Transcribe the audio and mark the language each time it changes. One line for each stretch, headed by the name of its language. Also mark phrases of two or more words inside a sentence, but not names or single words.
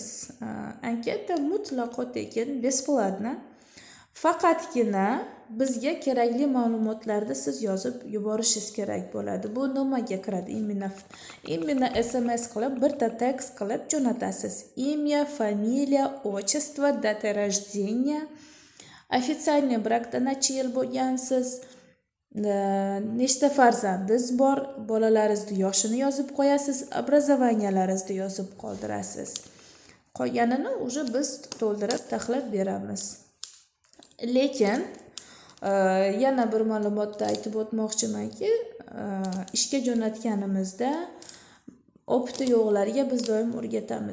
Uzbek: Anketa mutlaqo tekin, bесплатно. Faqatgina bizga kerakli ma'lumotlarni siz yozib yuborishingiz kerak bo'ladi. Bu nimaga kiradi? Именно SMS qilib, bitta tekst qilib jo'natasiz.
Russian: Имя, фамилия, отчество, дата рождения, официальный
Uzbek: brakda necha yil bo'lgansiz, nechta farzandingiz bor, bolalaringizni yoshini yozib qo'yasiz, obrazovaniyalarni yozib qoldirasiz. Qolganini уже biz to'ldirib taxlab beramiz. Lekin yana bir ma'lumotda aytib o'tmoqchimanki, ishga jo'natganimizda opiti yo'qlarga biz doim o'rgatamiz.